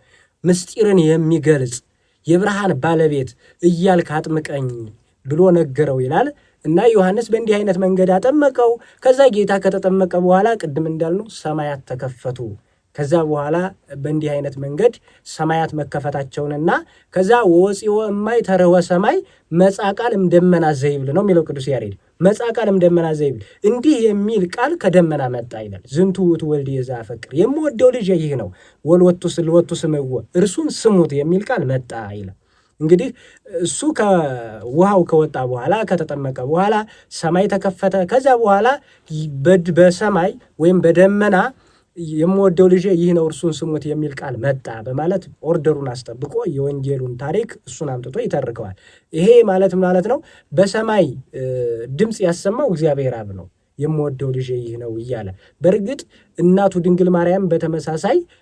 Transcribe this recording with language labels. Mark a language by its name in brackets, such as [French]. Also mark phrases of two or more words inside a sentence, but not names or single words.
[Amharic] ምስጢርን የሚገልጽ የብርሃን ባለቤት እያልክ አጥምቀኝ ብሎ ነገረው ይላል እና ዮሐንስ በእንዲህ አይነት መንገድ አጠመቀው። ከዛ ጌታ ከተጠመቀ በኋላ ቅድም እንዳልነው ሰማያት ተከፈቱ። ከዛ በኋላ በእንዲህ አይነት መንገድ ሰማያት መከፈታቸውንና ከዛ [Geez] ወፂኦ እማይ ተርኅወ ሰማይ መጻ ቃል እምደመና ዘይብል [Amharic] ነው የሚለው ቅዱስ ያሬድ። [Geez] መጻ ቃል እምደመና ዘይብል፣ [Amharic] እንዲህ የሚል ቃል ከደመና መጣ ይላል። [Geez] ዝንቱ ውእቱ ወልድየ ዘአፈቅር፣ [Amharic] የምወደው ልጅ ይህ ነው፣ [Geez] ወልወቱ ስምዕዎ፣ [Amharic] እርሱን ስሙት የሚል ቃል መጣ ይላል። እንግዲህ እሱ ከውሃው ከወጣ በኋላ ከተጠመቀ በኋላ ሰማይ ተከፈተ። ከዛ በኋላ በሰማይ ወይም በደመና የምወደው ልጅ ይህ ነው እርሱን ስሙት የሚል ቃል መጣ በማለት ኦርደሩን አስጠብቆ የወንጌሉን ታሪክ እሱን አምጥቶ ይተርከዋል። ይሄ ማለት ነው በሰማይ ድምፅ ያሰማው እግዚአብሔር አብ ነው፣ የምወደው ልጅ ይህ ነው እያለ። በእርግጥ እናቱ ድንግል ማርያም በተመሳሳይ